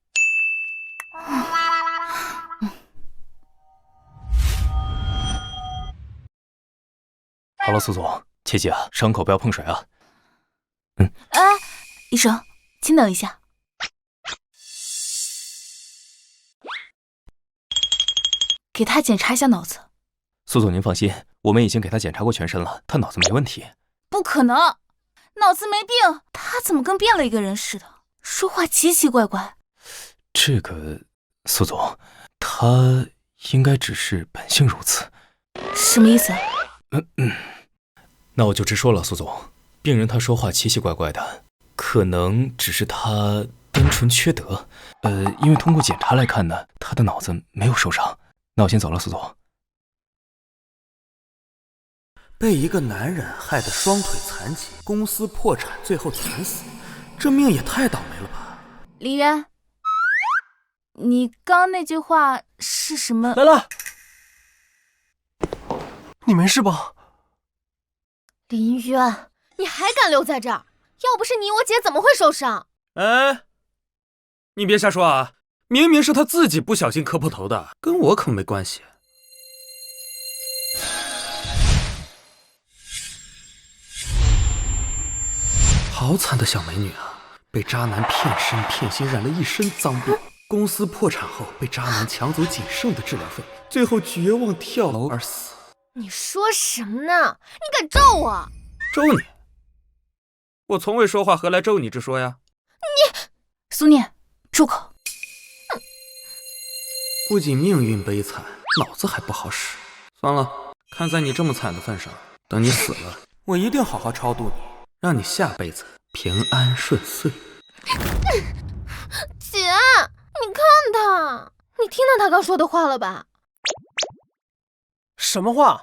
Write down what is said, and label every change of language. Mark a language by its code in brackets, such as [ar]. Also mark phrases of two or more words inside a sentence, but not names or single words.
[zh] 好了，苏总，切记啊，伤口不要碰水啊。哎，医生，请等一下。给他检查一下腦子。蘇總，您放心，我們已經給他檢查過全身了，他腦子沒問題。不可能，腦子沒病，他怎麼跟變了一個人似的？說話奇奇怪怪。這個，蘇總，他應該只是本性如此。什麼意思？那我就直說了，蘇總，病人他說話奇奇怪怪的，可能只是他單純缺德。因為通過檢查來看呢，他的腦子沒有受傷。那我先走了，蘇總。被一個男人害得雙腿殘疾，公司破產，最後慘死。這命也太倒霉了吧！林淵，你剛那句話是什麼？来了，你沒事吧？林淵，你還敢留在這兒？要不是你，我姐怎麼會受傷？哎，你別瞎說啊！明明是他自己不小心磕破頭的，跟我可沒關係。好慘的小美女啊！被渣男騙身騙心，染了一身髒病。公司破產後，被渣男搶走僅剩的治療費，最後絕望跳樓而死。你說什麼呢？你敢咒我？咒你？我從未說話，何來咒你之說呀？你，蘇念，住口！不僅命運悲慘，腦子還不好使。算了，看在你這麼慘的份上，等你死了，我一定好好超度你，讓你下輩子平安順遂。姐，你看他，你聽到他剛說的話了吧？什麼話？